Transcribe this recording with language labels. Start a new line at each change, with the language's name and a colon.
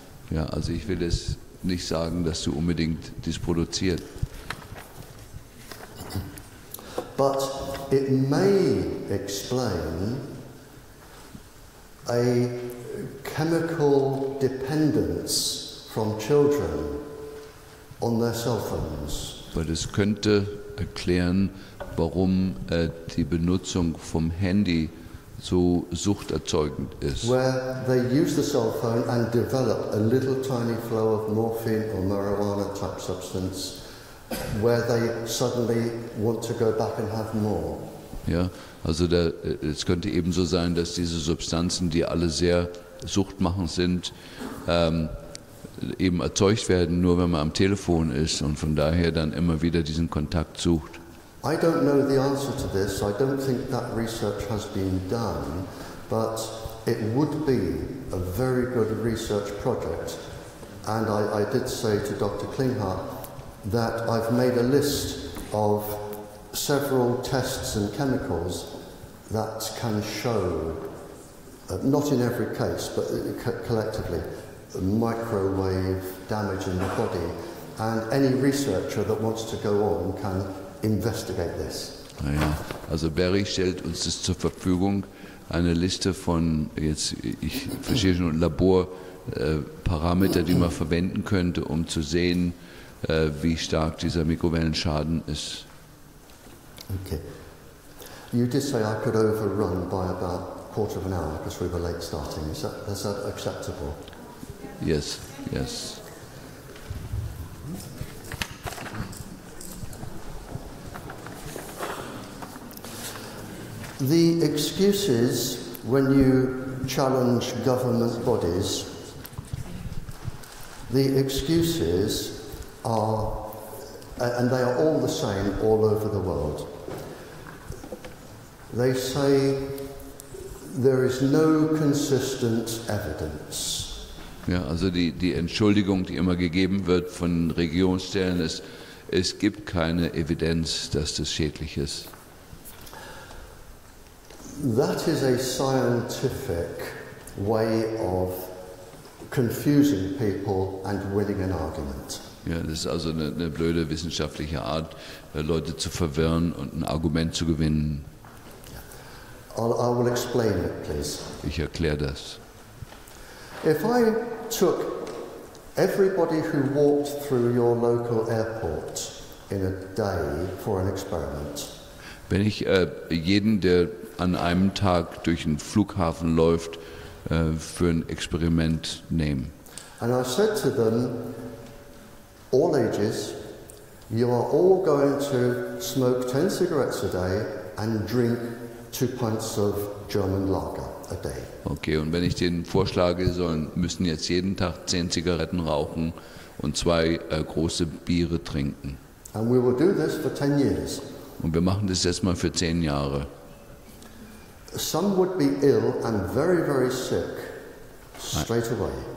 German: Ja, also ich will es nicht sagen, dass du unbedingt dies produziert.
English: But it may explain a chemical dependence from children on their cell phones.
German: Weil es könnte erklären, warum die Benutzung vom Handy so suchterzeugend ist.
English: Where they use the cell phone and develop a little tiny flow of morphine or marijuana type substance where they suddenly want to go back and have more.
German: Ja, also es könnte ebenso sein, dass diese Substanzen, die alle sehr suchtmachend sind, eben erzeugt werden, nur wenn man am Telefon ist und von daher dann immer wieder diesen Kontakt sucht.
English: I don't know the answer to this. I don't think that research has been done, but it would be a very good research project. And I did say to Dr. Klinghardt that I've made a list of several tests and chemicals that can show, not in every case, but collectively, microwave damage in the body. And any researcher that wants to go on can investigate this.
German: Naja, also Barrie stellt uns das zur Verfügung, eine Liste von, ich verstehe schon, Laborparameter, die man verwenden könnte, um zu sehen, wie stark dieser Mikrowellenschaden ist. Okay.
English: You did say I could overrun by about a quarter of an hour because we were late starting. Is that acceptable? Yes, yes. The excuses when you challenge government bodies, the excuses are, and they are all the same all over the world. They say there is no consistent evidence.
German: Ja, also die Entschuldigung, die immer gegeben wird von Regierungsstellen, ist, es gibt keine Evidenz, dass das schädlich ist.
English: That is a scientific way of confusing people and winning an argument.
German: Ja, das ist also eine blöde wissenschaftliche Art, Leute zu verwirren und ein Argument zu gewinnen.
English: I will explain it, please.
German: Ich erkläre das.
English: If I took everybody who walked through your local airport in a day for an experiment,
German: wenn ich jeden, der an einem Tag durch einen Flughafen läuft, für ein Experiment nehme.
English: and I said to them, all ages, you are all going to smoke 10 cigarettes a day and drink 2 pints of German lager a day.
German: Okay, und wenn ich denen vorschlage, müssen jetzt jeden Tag 10 Zigaretten rauchen und 2 große Biere trinken.
English: And we will do this for 10 years.
German: Und wir machen das jetzt mal für 10 Jahre.
English: Some would be ill and very, very sick straight away.